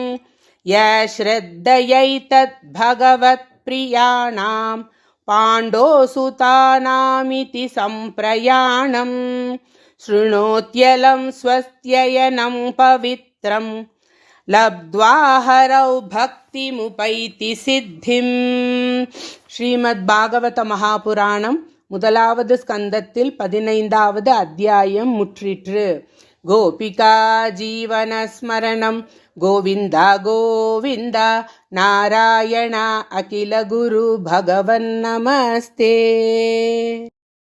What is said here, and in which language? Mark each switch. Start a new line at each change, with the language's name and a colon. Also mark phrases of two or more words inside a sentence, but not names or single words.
Sanskrit: यश्रद्धयैतद् भगवत्प्रियाणां पाण्डोसुतानामिति सम्प्रयाणम् शृणोत्यलं स्वस्त्ययनं पवित्रं लब्ध्वा हरौ भक्तिमुपैति सिद्धिम्
Tamil: ஸ்ரீமத் பாகவத மகாபுராணம் முதலாவது ஸ்கந்தத்தில் 15வது அத்தியாயம் முற்றிற்று.
Sanskrit: गोपिका जीवन स्मरणम् गोविन्द गोविन्द नारायण अखिल गुरु भगवन् नमस्ते.